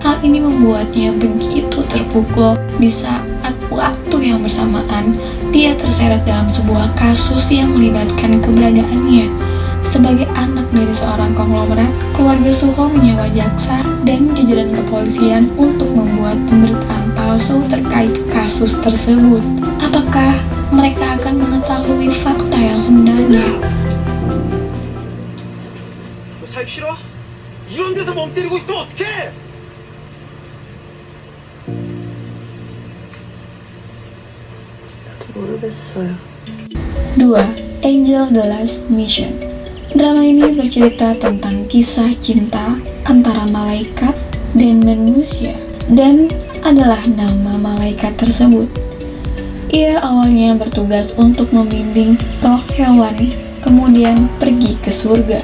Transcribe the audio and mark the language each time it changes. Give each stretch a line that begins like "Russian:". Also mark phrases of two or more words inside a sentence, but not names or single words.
Indonesian: Hal ini membuatnya begitu terpukul. Di saat waktu yang bersamaan, dia terseret dalam sebuah kasus yang melibatkan keberadaannya. Sebagai anak dari seorang konglomerat, keluarga Soo-ho menyewa jaksa dan jajaran kepolisian untuk membuat pemberitaan palsu terkait kasus tersebut. Apakah mereka akan mengetahui fakta yang sebenarnya?
Korean: 살기 싫어? 이런 데서 멍 때리고 있으면 어떡해? 나도 모르겠어요.
Indonesian: 2. Angel The Last Mission. Drama ini bercerita tentang kisah cinta antara malaikat dan manusia, dan adalah nama malaikat tersebut. Ia awalnya bertugas untuk membimbing roh hewan, kemudian pergi ke surga.